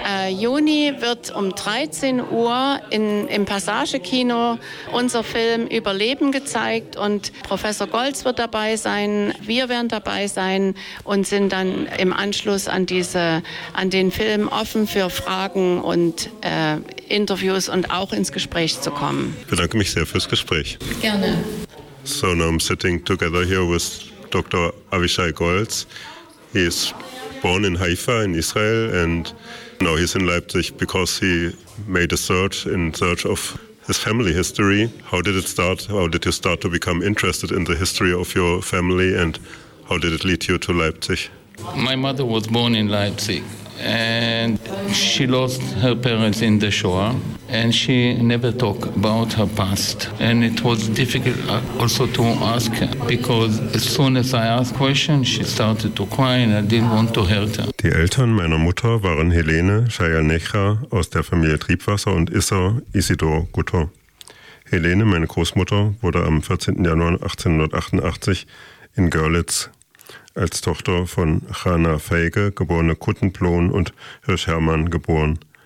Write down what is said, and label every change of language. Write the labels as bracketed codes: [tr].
[de] Juni, wird um 13 Uhr im Passagekino unser Film Überleben gezeigt. Und Professor Goltz wird dabei sein, wir werden dabei sein und sind dann im Anschluss an den Film offen für Fragen und Interviews und auch ins Gespräch zu kommen. Ich bedanke mich sehr fürs Gespräch. Gerne. [en] So now I'm sitting together here with Dr. Avishai Goltz. He is born in Haifa in Israel and now he's in Leipzig because he made a search of his family history. How did it start? How did you start to become interested in the history of your family and how did it lead you to Leipzig? My mother was born in Leipzig and she lost her parents in the Shoah and she never talked about her past. And it was difficult also to ask her because as soon as I asked questions, she started to cry and I didn't want to hurt her. [de] Die Eltern meiner Mutter waren Helene Scheier-Necher aus der Familie Triebwasser und Isser Isidor Gutter. Helene, meine Großmutter, wurde am 14. Januar 1888 in Görlitz als Tochter von Chana Feige, geborene Kuttenplohn, und Hirsch Hermann geboren.